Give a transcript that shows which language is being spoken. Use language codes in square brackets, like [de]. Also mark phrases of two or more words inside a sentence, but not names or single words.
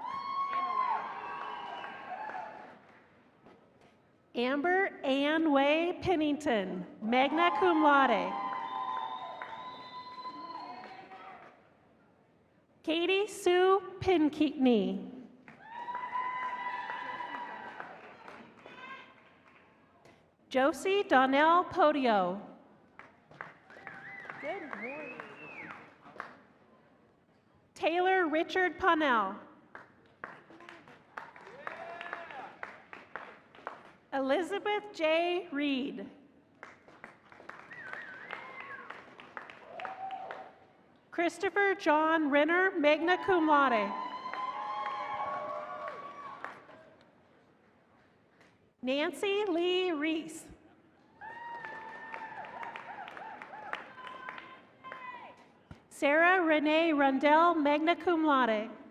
[en] Amber Ann Way Pennington, [la] magna cum laude. [en] Katie Sue Pinkeatney. Josie Donnell Podio. Taylor Richard Ponnell. Elizabeth J. Reed. Christopher John Renner, [la] magna cum laude. [en] Nancy Lee Reese. Sarah Renee Rundell, [la] magna cum laude.